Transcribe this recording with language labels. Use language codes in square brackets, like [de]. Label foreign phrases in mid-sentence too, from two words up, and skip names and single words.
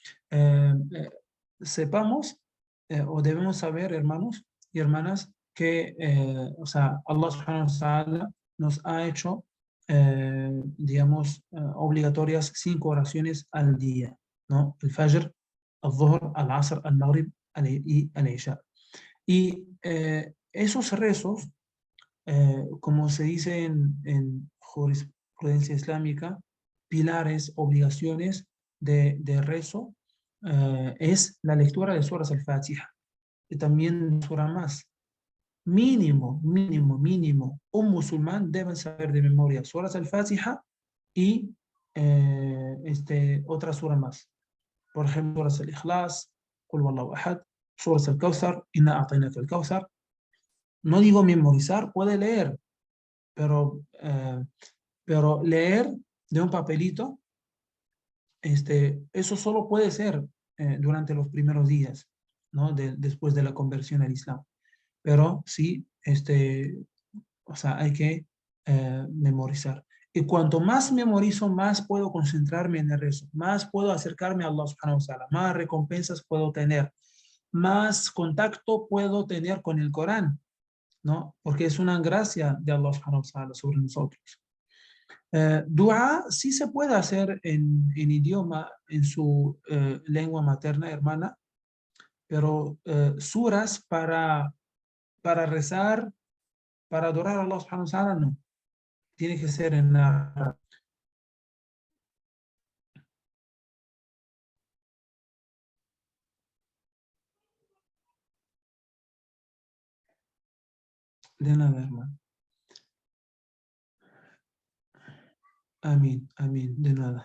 [es] Sepamos o debemos saber, hermanos y hermanas, que [ar] الله سبحانه وتعالى [es] nos ha hecho, digamos, obligatorias 5 oraciones al día, ¿no? El Fajr, el Dhuhr, el Asr, el Maghrib y el Isha. Y esos rezos, como se dice en jurisprudencia islámica, pilares, obligaciones de rezo, es la lectura de suras al-Fatiha y también sura más. Mínimo, un musulmán debe saber de memoria suras al-Fatiha y otra sura más. Por ejemplo, suras al-Ikhlas, [ar] قل والله أحد, [es] suras al-Kawthar, [ar] إنا أعطيناك الكوثر. [es] No digo memorizar, puede leer, pero leer de un papelito, eso solo puede ser durante los primeros días, ¿no? Después de la conversión al Islam. Pero sí, hay que memorizar. Y cuanto más memorizo, más puedo concentrarme en el rezo, más puedo acercarme a [ar] الله سبحانه وتعالى, [es] más recompensas puedo tener, más contacto puedo tener con el Corán, ¿no? Porque es una gracia de [ar] الله سبحانه وتعالى [es] sobre nosotros. Dua sí se puede hacer en idioma, en su lengua materna, hermana, pero suras para rezar, para adorar a [ar] الله سبحانه وتعالى, [es] no. Tiene que ser en árabe. De nada, hermano. Amén, amén, de nada.